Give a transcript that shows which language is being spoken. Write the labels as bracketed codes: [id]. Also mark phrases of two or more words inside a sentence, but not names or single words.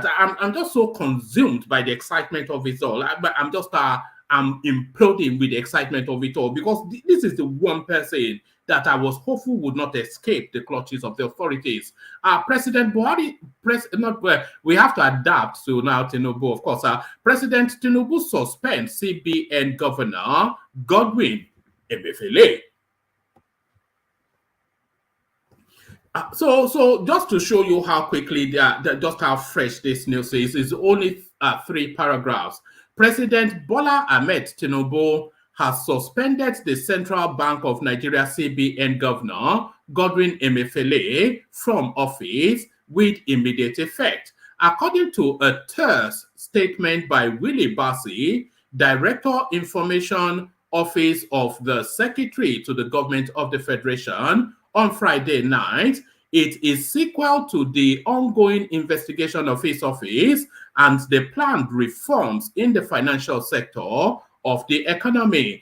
[en] I'm just so consumed by the excitement of it all. I'm just I'm imploding with the excitement of it all, because this is the one person that I was hopeful would not escape the clutches of the authorities. President Buhari, we have to adapt to now Tinubu, of course. President Tinubu suspends CBN Governor Godwin Emefiele. So just to show you how quickly, just how fresh this news is only 3 paragraphs. President Bola Ahmed Tinubu has suspended the Central Bank of Nigeria CBN Governor Godwin Emefiele from office with immediate effect. According to a terse statement by Willie Bassi, Director Information Office of the Secretary to the Government of the Federation, on Friday night, it is sequel to the ongoing investigation of his office and the planned reforms in the financial sector of the economy.